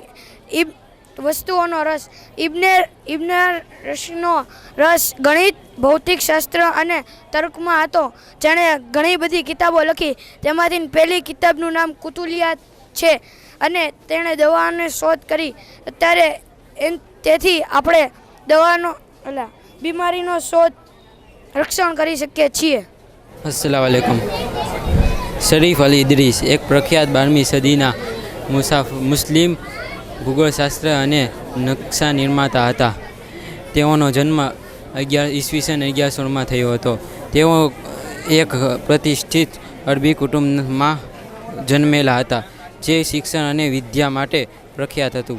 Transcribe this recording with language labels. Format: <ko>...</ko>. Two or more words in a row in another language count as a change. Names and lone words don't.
<gu>વસ્તુઓનો રસ ઇબ્ન રશનો રસ ગણિત, ભૌતિક શાસ્ત્ર અને તર્કમાં હતો. જેણે ઘણી બધી કિતાબો લખી. તેમાંથી પહેલી કિતાબનું નામ કુતુલિયા છે અને તેણે દવાની શોધ કરી. તેથી આપણે બીમારીનો રક્ષણ કરી શકીએ છીએ.</gu> <ar>السلام عليكم.</ar> <gu>शरीफ अली इदरीस एक प्रख्यात 12મી સદીના મુસ્લિમ ભૂગોળશાસ્ત્ર અને નકશા નિર્માતા હતા. તેઓનો જન્મ ઈસવીસન 1116માં થયો હતો. તેઓ એક પ્રતિષ્ઠિત અરબી કુટુંબમાં જન્મેલા હતા જે શિક્ષણ અને વિદ્યા માટે પ્રખ્યાત હતું.</gu>